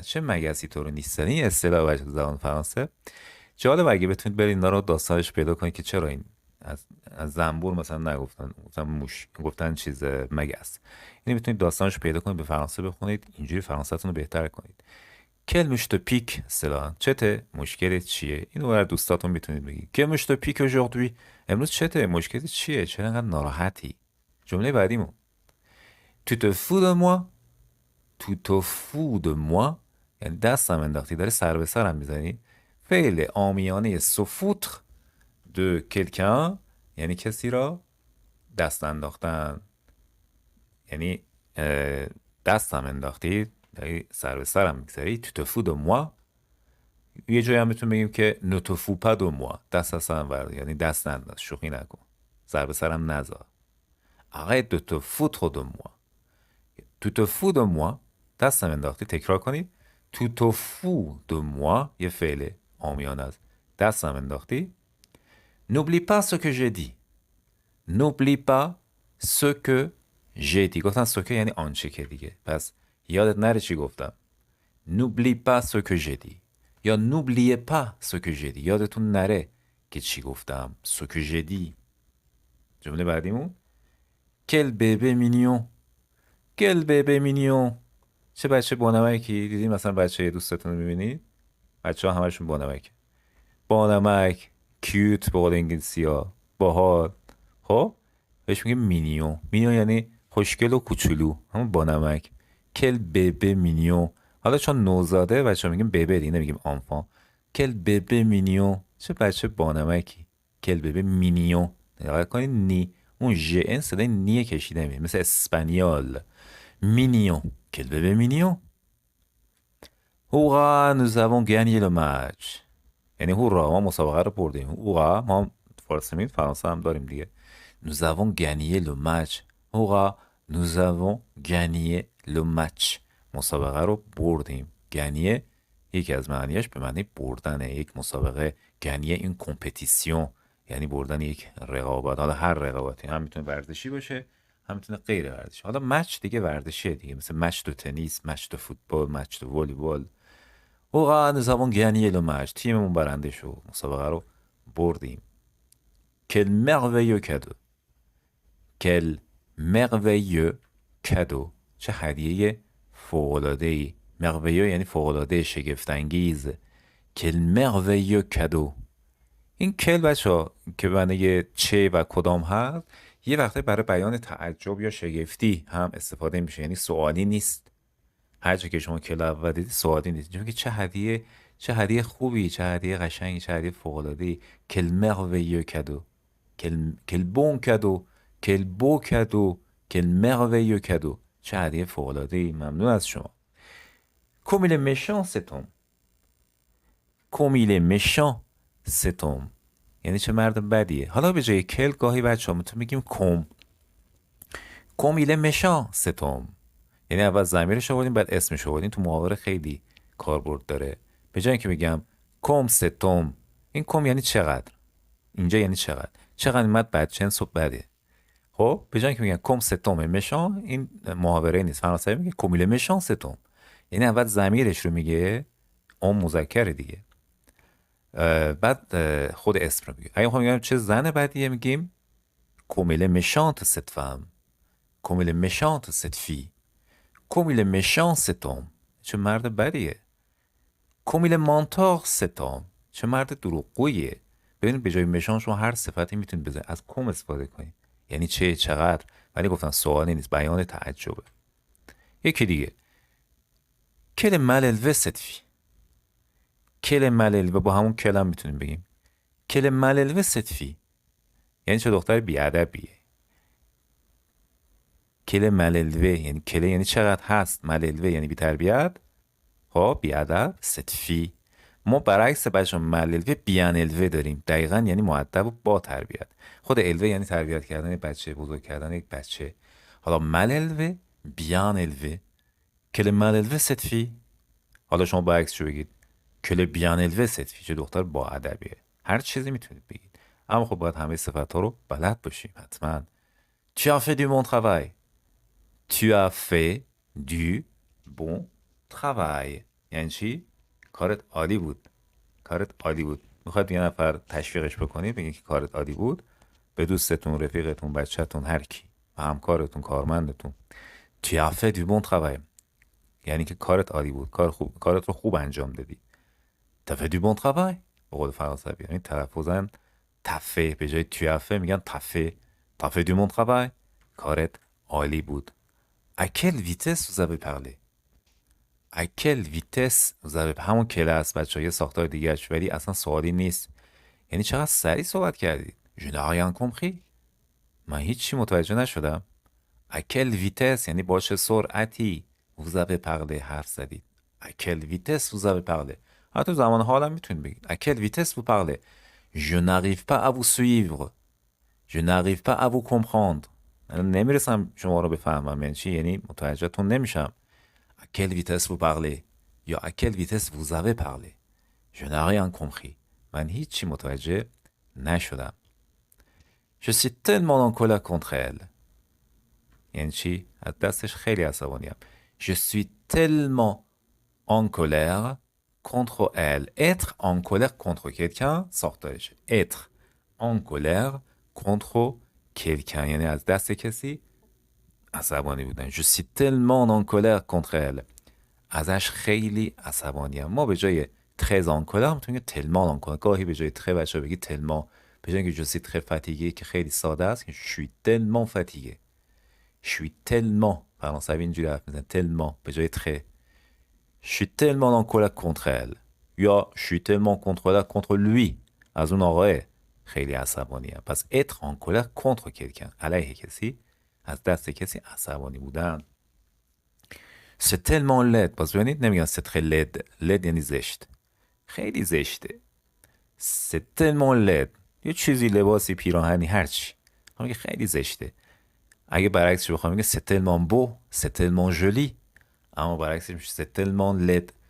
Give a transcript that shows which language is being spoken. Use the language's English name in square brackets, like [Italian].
[Persian] چه مگسی تو رو نیش زدن. این اصطلاح بچه زبان فرانسه. جالب اگه بتونید برید اینا رو داستانش پیدا کنید که چرا این از زنبور مثلا نگفتن، مثلا موش گفتن چیز مگس. اینو میتونید داستانش پیدا کنید، به فرانسه بخونید، اینجوری فرانسه‌تون رو بهتر کنید. [French] quelle mouche te pique [Persian] اصطلاحاً چته، مشکلت چیه. اینو برای دوستاتون میتونید بگید. [French] quelle mouche te pique aujourd'hui [Persian] امروز چته، مشکلت چیه، چرا انقدر ناراحتی. جمله بعدیمون [French] tu te fous de moi. tu te fous de moi [Persian] یعنی دستم انداختی، داری سر به سرم میزنی. فعل عامیانه [French] se foutre de quelqu'un [Persian] یعنی کسی را دست انداختن، یعنی دستم انداختی، داری سر به سرم میگذاری. [French] tu te fous de moi. [Persian] یه جایی هم میتونیم بگیم که [French] ne te fous pas de moi [Persian] دست از سرم ورد، یعنی دست ننداز، شوخی نکن، سر به سرم نذار. [French] arrête de te foutre de moi. tu te fous de moi [Persian] دستم انداختی. تکرار کنید. [French] tu te fous de moi [Persian] یه فعل عامیانه است، دستم انداختی. [French] n'oublie pas ce que j'ai dit. n'oublie pas ce que j'ai dit. [Persian] گفتن ce que یعنی آنچه که دیگه، پس یادت نره چی گفتم. [French] n'oublie pas ce que j'ai dit یا n'oubliez pas ce que j'ai dit. [Persian] یادتون نره که چی گفتم. [French] ce que j'ai dit. [Persian] جمله بعدیمون [French] quel bébé mignon. quel bébé mignon [Persian] چه بچه بانمکی. دیدی مثلا بچه دوستتون رو میبینید، بچه ها همشون بانمک، بانمک، کیوت به قول انگلیسی ها، باحال. خب بهش میگه مینیون. مینیون یعنی خوشگل و کوچولو، همون بانمک. کل ببه مینیون. حالا چون نوزاده بچه ها میگیم ببه دیگه، نمیگیم آنفان. [French] کل ببه مینیون [Persian] چه بچه بانمکی. [French] کل ببه مینیون. [Persian] دقیق کنید نی، اون ژ ان صدای نیه کشیده میشه مثل اسپانیال. [French] مینیون. کل ببه مینیون. هورا nous avons gagné le match. [Persian] یعنی هورا ما مسابقه رو بردیم. هورا ما فرانسه هم داریم دیگه. [French] nous avons gagné le match. هورا nous avons gagné le match. [Persian] مسابقه رو بردیم. گانیه یکی از معنیش به معنی بردنه. یک مسابقه گانیه این کمپتیسیون یعنی بردن یک رقابت. حالا هر رقابتی هم میتونه ورزشی باشه، هم میتونه غیر ورزشی. حالا مچ دیگه ورزشیه دیگه، مثل مچ دو تنیس، مچ دو فوتبال، مچ دو والیبال. [French] هورا nous avons gagné le match. [Persian] تیممون برنده شد، مسابقه رو بردیم. [French] quel merveilleux cadeau. quel merveilleux cadeau. [Persian] چه هدیه فوق‌العاده‌ای. merveilleux یعنی فوق‌العاده، شگفت‌انگیز. [French] quel merveilleux cadeau. [Persian] این کل بچه‌ها که معنی چه و کدام هست، یه وقته برای بیان تعجب یا شگفتی هم استفاده میشه، یعنی سوالی نیست. هر جا که شما کل اول دیدی سوالی نیست، چون که چه هدیه خوبی، چه هدیه قشنگی، چه هدیه فوق‌العاده‌ای. [French] quel merveilleux cadeau. quel bon cadeau. quel beau cadeau. quel merveilleux cadeau. [Persian] چه هدیه فوق‌العاده‌ای. ممنون از شما. [French] comme il est méchant cet homme. comme il est méchant cet homme. [Persian] یعنی چه مرد بدیه. حالا به جای کل گاهی بچه‌ها میتونیم بگیم [French] comme il est méchant cet homme. [Persian] یعنی اول ضمیرش آوردیم بعد اسمش آوردیم. تو محاوره خیلی کاربرد داره. به جای اینکه بگم [French] comme cet homme، [Persian] این کم یعنی چقدر، اینجا یعنی چقدر این مرد بدجنس و بده. خب به جای اینکه بگم [French] comme cet homme est méchant، [Persian] این محاوره نیست. فرانسوی میگه [French] comme il est méchant cet homme، [Persian] یعنی اول ضمیرش رو میگه، اون مذکر دیگه، بعد خود اسم رو میگه. اگه میخوام بگم چه زن بدیه، میگیم [French] comme il est méchante cette femme. comme il est méchante cette fille. comme il est méchant cet homme. [Persian] چه مرد بدیه. [French] comme il est menteur cet homme. [Persian] چه مرد دروغگوییه. ببینید به جای مشان شما هر صفتی میتونید بزنید، از کم استفاده کنید، یعنی چقدر، ولی گفتن سوالی نیست، بیان تعجبه. یکی دیگه [French] quel est mal élevé cette fille. quel est mal élevé، [Persian] با همون کلم میتونیم بگیم [French] quel est mal élevé cette fille، [Persian] یعنی چه دختر بیادبیه. [French] quel est mal élevé [Persian] یعنی کله یعنی چقدر هست، [French] mal élevé [Persian] یعنی بی تربیت، خب بیادب. [French] cette fille [Persian] ما برعکس بچه مللوه بیان الوه داریم، دقیقا یعنی مؤدب و با تربیت. خود الوه یعنی تربیت کردن بچه، بزرگ کردن یک بچه. حالا مللوه بیان الوه. کل مللوه ستفی، حالا شما برعکس شو بگید کل بیان الوه ستفی، چه دختر با ادبیه. هر چیزی میتونید بگید، اما خب باید همه صفت ها رو بلد باشیم حتما. [French] tu as fait du bon travail. tu as fait du bon travail [Persian] یعنی چی؟ کارت عالی بود. کارت عالی بود. میخواد یه نفر تشویقش بکنید، بگید که کارت عالی بود به دوستتون، رفیقتون، بچه‌تون، هر کی، و همکارتون، کارمندتون. [French] tu as fait du bon travail [Persian] یعنی که کارت عالی بود، کارت رو خوب انجام دادی. [French] tu as fait du bon travail [Persian] به قول فرانسوی، یعنی تلفظاً تفه به جای [French] tu as fait [Persian] میگن تفه. [French] tu as fait du bon travail، [Persian] کارت عالی بود. [French] à quelle vitesse vous avez parlé. à quelle vitesse vous avez، [Persian] همون کله است بچه‌ها، یه ساختار دیگه‌اش، ولی اصلا سوالی نیست. یعنی چقدر سریع صحبت کردید. [French] je n'ai rien compris، [Persian] من هیچی متوجه نشدم. [French] à quelle vitesse [Persian] یعنی با چه سرعتی [French] vous avez parlé [Persian] حرف زدید. [French] à quelle vitesse vous avez parlé. [Persian] حتی زمان حالم میتونید بگید [French] à quelle vitesse vous parlez. je n'arrive pas à vous suivre. je n'arrive pas à vous comprendre. [Persian] نمیرسم شما رو بفهمم. یعنی چی؟ یعنی متوجهتون نمیشم. [French] à quelle vitesse vous parlez یا à quelle vitesse vous avez parlé. je n'ai rien compris، [Persian] من هیچی متوجه نشدم. [French] je suis tellement en colère contre elle [Persian] یعنی چی؟ از دستش خیلی عصبانیم. [French] je suis tellement en colère contre elle. être en colère contre quelqu'un [Persian] ساختارشه. [French] être en colère contre quelqu'un [Persian] یعنی از دست کسی عصبانی بودن. [French] je suis tellement en colère contre elle، [Persian] ازش خیلی عصبانیم. ما به جای très en colère میتونیم tellement en colère. گاهی به جای très بچه بگید tellement، به جای اینکه [French] je suis très fatigué [Persian] که خیلی ساده است، [French] je suis tellement fatigué. je suis tellement، [Persian] فرانسوی اینجوری حرف میزنن tellement به جای très. [French] je suis tellement en colère contre elle یا je suis tellement contre lui، [Persian] از اون آقای خیلی عصبانیم. پس [French] être en colère contre quelqu'un، [Persian] علیه کسی، از دست کسی عصبانی بودن. [French] c'est tellement laid، [Persian] باز ببینید نمیگن [French] c'est très laid. [Persian] laid یعنی زشت، خیلی زشته. [French] c'est tellement laid [Persian] یه چیزی، لباسی، پیراهنی، هرچی، میگه خیلی زشته. اگه برعکسش بخوام میگه [French] c'est tellement beau، c'est tellement joli، [Persian] اما برعکسش میشه [French] c'est tellement laid.